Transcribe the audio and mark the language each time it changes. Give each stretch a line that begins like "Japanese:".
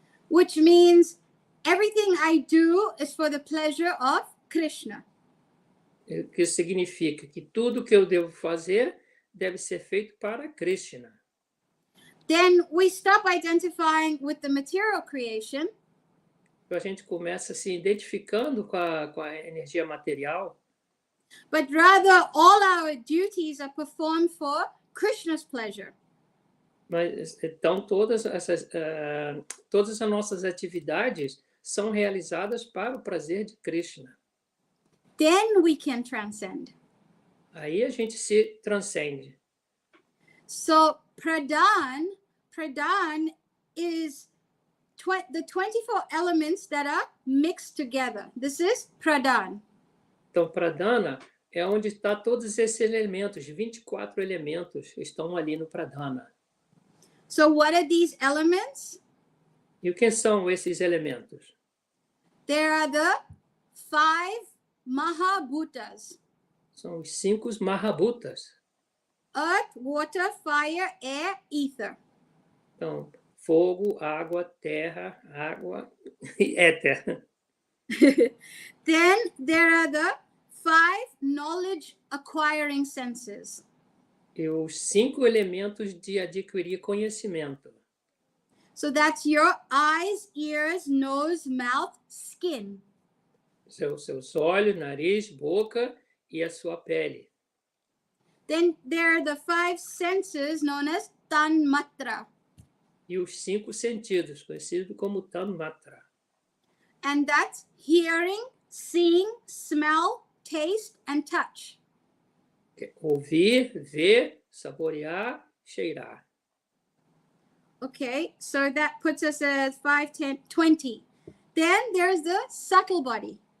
English: Which means everything I do is for the pleasure of Krishna.
Portuguese: O que significa que tudo que eu devo fazer deve ser feito para Krishna.
English: Then we stop identifying with the material creation.
Portuguese: Então, a gente começa se identificando com a energia material.
English: But rather, all our duties are performed for Krishna's pleasure.
Portuguese: Mas então todas as nossas atividades são realizadas para o prazer de Krishna.
English: Then we can transcend.
Portuguese: Aí a gente se transcende.
English: So pradhan is the 24 elements that are mixed together. This is pradhan.
Portuguese: Então, pradhana é onde está todos esses elementos, 24 elementos estão ali no pradhana.
English: So what are these elements?
Portuguese: E o que são esses elementos?
English: There are the 5 Mahabhutas.
Portuguese: São os 5 Mahabhutas.
English: Earth, water, fire, air, ether.
Portuguese: Então, fogo, água, terra, água e éter.
English: Then there are the 5 knowledge acquiring senses.
Portuguese: E os 5 elementos de adquirir conhecimento.
English: So that's your eyes, ears, nose, mouth, skin.
Portuguese: Seus olhos, nariz, boca e a sua pele.
English: Then there are the 5 senses known as tanmatra.
Portuguese: E os 5 sentidos, conhecidos como tanmatra.
English: And that's hearing, seeing, smell, taste, and touch.
Portuguese: Ouvir, ver, saborear, cheirar.
English: Okay, so that puts us at 5, 10, 20. Then there's the subtle body.